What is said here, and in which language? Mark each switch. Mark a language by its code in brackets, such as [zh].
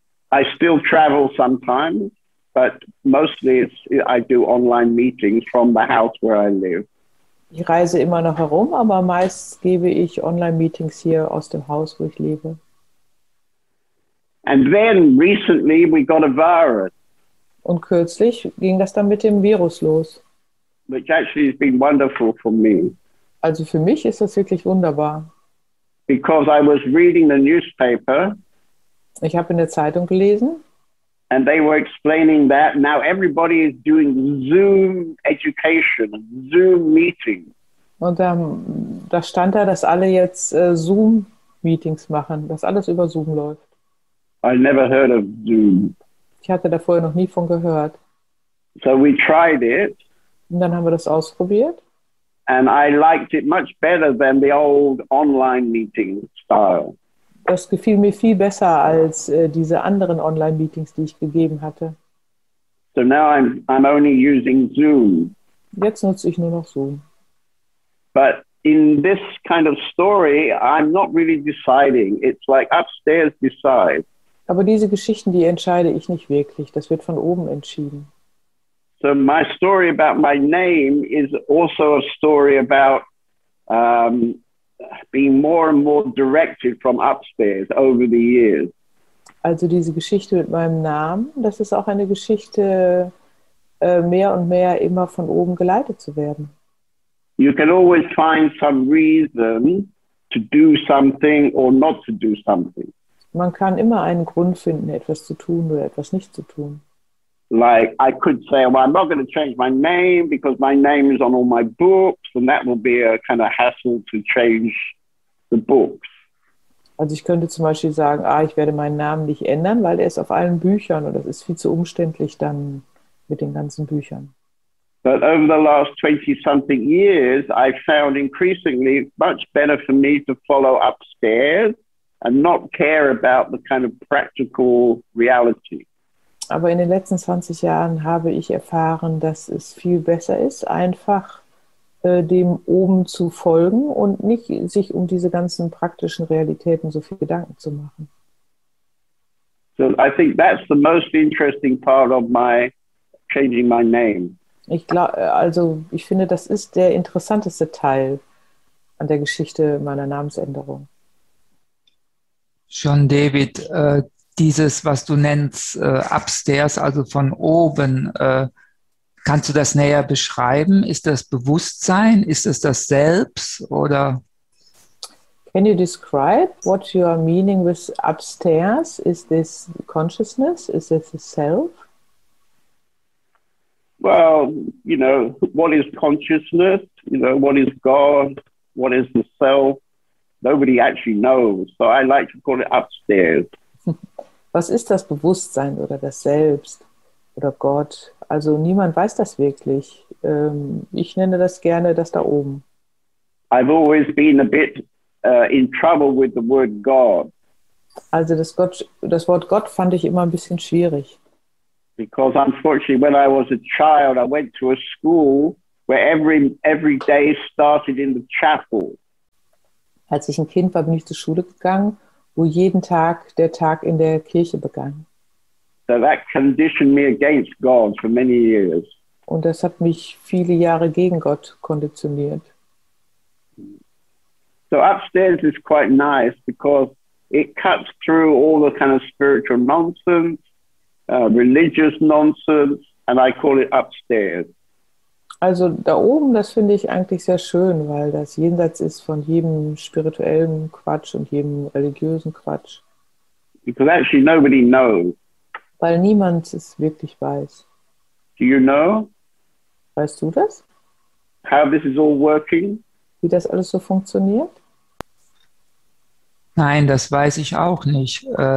[en] I still travel sometimes, but mostly I do online meetings from the house where I live. [de] Ich reise immer noch herum, aber meist gebe ich Online-Meetings hier aus dem Haus, wo ich lebe. [en] And then recently we got a virus. [de] Und kürzlich ging das dann mit dem Virus los. [en] Which actually has been wonderful for me. [de] Also für mich ist das wirklich wunderbar. [en] Because I was reading the newspaper. [de] Ich habe in der Zeitung gelesen. [en] And they were explaining that now everybody is doing Zoom education, Zoom meetings. [de] Und da stand da, dass alle jetzt Zoom-Meetings machen, dass alles über Zoom läuft. [en] I never heard of Zoom. [de] Ich hatte da vorher noch nie von gehört. [en] So we tried it. [de] Und dann haben wir das ausprobiert. [en] And I liked it much better than the old online meeting style. [de] Das gefiel mir viel besser als diese anderen Online-Meetings, die ich gegeben hatte. [en] So now I'm only using Zoom. [de] Jetzt nutze ich nur noch Zoom. [en] But in this kind of story, I'm not really deciding. It's like upstairs decide. [de] Aber diese Geschichten, die entscheide ich nicht wirklich. Das wird von oben entschieden. [en] So my story about my name is also a story about being more and more directed from upstairs over the years. [de] Also diese Geschichte mit meinem Namen, das ist auch eine Geschichte, mehr und mehr immer von oben geleitet zu werden. [en] You can always find some reason to do something or not to do something. [de] Man kann immer einen Grund finden, etwas zu tun oder etwas nicht zu tun. [en] Like I could say, well, I'm not going to change my name because my name is on all my books, and that will be a kind of hassle to change the books. [de] Also ich könnte zum Beispiel sagen, ich werde meinen Namen nicht ändern, weil er ist auf allen Büchern und das ist viel zu umständlich dann mit den ganzen Büchern. [en] But over the last 20-something years, I found increasingly much better for me to follow upstairs and not care about the kind of practical reality. [de] Aber in den letzten 20 Jahren habe ich erfahren, dass es viel besser ist, einfach dem oben zu folgen und nicht sich um diese ganzen praktischen Realitäten so viel Gedanken zu machen. [en] So I think that's the most interesting part of my changing my name. [de] Ich finde, das ist der interessanteste Teil an der Geschichte meiner Namensänderung. John David, dieses, was du nennst, upstairs, also von oben, kannst du das näher beschreiben? Ist das Bewusstsein? Ist es das Selbst? Oder? [en] Can you describe what you are meaning with upstairs? Is this consciousness? Is this the self? Well, you know, what is consciousness? You know, what is God? What is the self? Nobody actually knows. So I like to call it upstairs. [de] Was ist das Bewusstsein oder das Selbst oder Gott? Also niemand weiß das wirklich. Ich nenne das gerne das da oben. [en] I've always been a bit in trouble with the word God. [de] Also das Wort Gott fand ich immer ein bisschen schwierig. [en] Because unfortunately, when I was a child, I went to a school where every day started in the chapel. [de] Als ich ein Kind war, bin ich zur Schule gegangen, wo jeden Tag der Tag in der Kirche begann. [en] So that conditioned me against God for many years. [de] Und das hat mich viele Jahre gegen Gott konditioniert. [en] So upstairs is quite nice because it cuts through all the kind of spiritual nonsense, religious nonsense, and I call it upstairs. [de] Also da oben, das finde ich eigentlich sehr schön, weil das jenseits ist von jedem spirituellen Quatsch und jedem religiösen Quatsch. [en] Because actually nobody knows. [de] Weil niemand es wirklich weiß. [en] Do you know? [de] Weißt du das? [en] How this is all working? [de] Wie das alles so funktioniert? Nein, das weiß ich auch nicht.